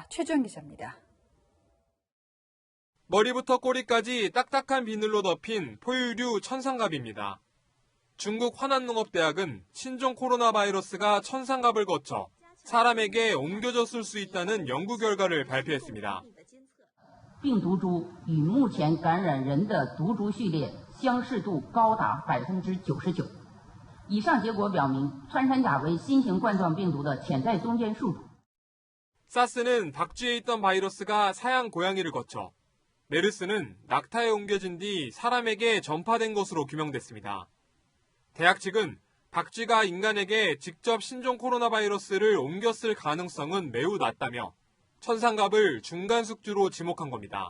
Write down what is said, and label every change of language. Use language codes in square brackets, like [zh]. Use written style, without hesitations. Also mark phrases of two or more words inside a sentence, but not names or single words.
[ko] 최주영 기자입니다. 머리부터 꼬리까지 딱딱한 비늘로 덮인 포유류 천상갑입니다. 중국 화난농업대학은 신종 코로나 바이러스가 천상갑을 거쳐 사람에게 옮겨졌을 수 있다는 연구 결과를 발표했습니다. [zh] 病毒株与目前感染人的毒株序列相似度高达99%。以上结果表明，穿山甲为新型冠状病毒的潜在中间宿主。 [ko] 사스는 박쥐에 있던 바이러스가 사양 고양이를 거쳐 메르스는 낙타에 옮겨진 뒤 사람에게 전파된 것으로 규명됐습니다. 대학 측은 박쥐가 인간에게 직접 신종 코로나 바이러스를 옮겼을 가능성은 매우 낮다며 천상갑을 중간 숙주로 지목한 겁니다.